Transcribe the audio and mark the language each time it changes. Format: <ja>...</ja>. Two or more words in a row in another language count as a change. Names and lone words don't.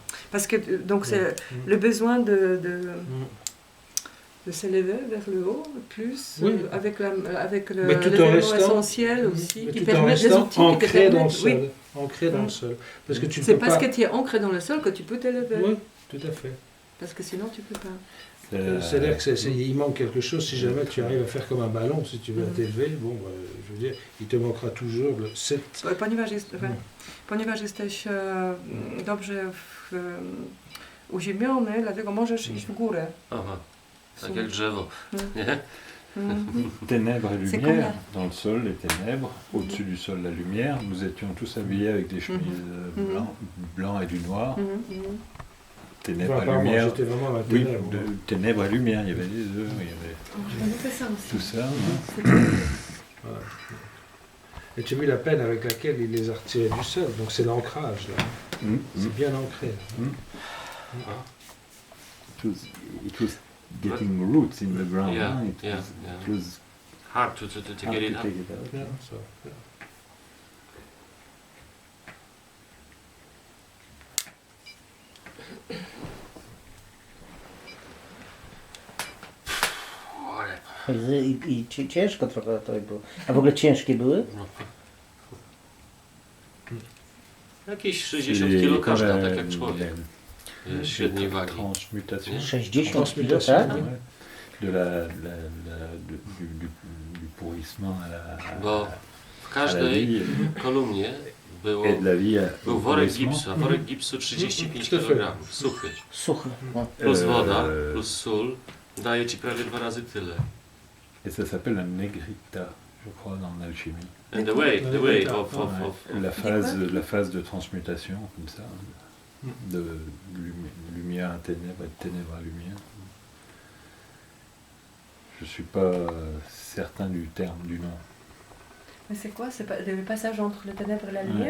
<fr>Parce que donc c'est le besoin de s'élever vers le haut, plus avec l'élément essentiel aussi, qui permet les outils ancrés dans le sol. Ancré dans le sol. Parce que tu c'est parce que tu es ancré dans le sol que tu peux t'élever. Oui, tout à fait. Parce que sinon tu peux pas. C'est-à-dire qu'il manque quelque chose. Si jamais tu arrives à faire comme un ballon, si tu veux t'élever, je veux dire, il te manquera toujours le 7.</fr> <pl>Ponieważ jesteś dobrze uziemiony, dlatego możesz iść w górę. Aha, tak jak drzewo. Nie?</pl> <fr>Ténèbres et lumière, dans le sol, les ténèbres, au-dessus du sol, la lumière. Nous étions tous habillés avec des chemises blancs et du noir. Ténèbres et lumière. J'étais vraiment à la oui, ténèbres. Ténèbres et lumière, il y avait les deux, il y avait tout ça. Voilà. Et tu as vu la peine avec laquelle il les a retirés du sol, donc c'est l'ancrage là. C'est bien ancré.</fr> <en>It was getting roots in the ground. It was hard to get it up. Yeah, so,</en> <pl>I ciężko trochę to było. A w ogóle ciężkie były? Jakieś 60 kg każda, tak jak człowiek. Średniej wagi. 60 kg, tak?</pl> <fr>du pourrissement à la,</fr> <pl>Bo w każdej kolumnie był worek gipsu, a worek gipsu 35 kg, suchy. Suchy. No. Plus woda, plus sól, daje ci prawie 2 razy tyle.</pl> <fr>Et ça s'appelle un negrita, je crois, en alchimie.</fr> <en>And the way of</en> <fr>La phase de transmutation, comme ça, de lumière à ténèbres et de ténèbres à lumière. Je ne suis pas certain du terme, du nom. Mais c'est quoi? C'est le passage entre les ténèbres et la lumière?</fr>